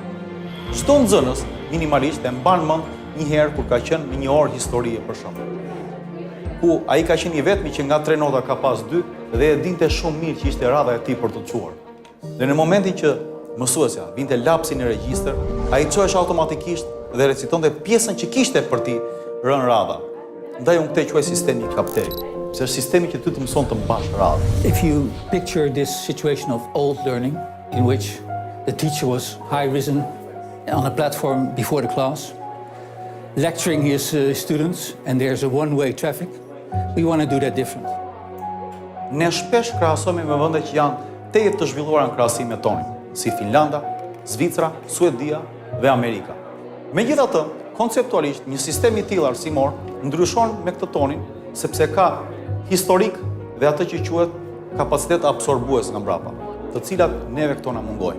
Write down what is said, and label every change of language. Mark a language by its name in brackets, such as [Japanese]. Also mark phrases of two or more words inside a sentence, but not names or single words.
[Albanian] Çdo nxënës minimalisht e mban mend një herë kur ka qenë në një orë historie për shembull, ku ai ka qenë i vetmi që nga 3 nota ka pas 2 dhe e dinte shumë mirë që ishte radha e tij për të çuar. Dhe në momentin që mësuesja vinte lapsin e regjistër, ai çohej automatikisht dhe recitonte pjesën që kishte për ti rënë radha. Ndaj unë këtë quaj sistemi kapteri, se është sistemi që ty të mëson të mbash radhë. [English] If you picture this situation of old learning, in which the teacher was high-risen on a platform before the class, lecturing his students, and there's a one-way traffic, we want to do that different. [Albanian] Ne shpesh krahasojmë me vende që janë tejet të zhvilluara në krahasim me tonin, si Finlanda, Zvicra, Suedia dhe Amerika. Megjithatë, konceptualisht një sistem i tillë arsimor ndryshon me këtë tonin sepse ka historik dhe atë që quhet kapacitet absorbues nga mbrapa, të cilat neve këto na mungojnë.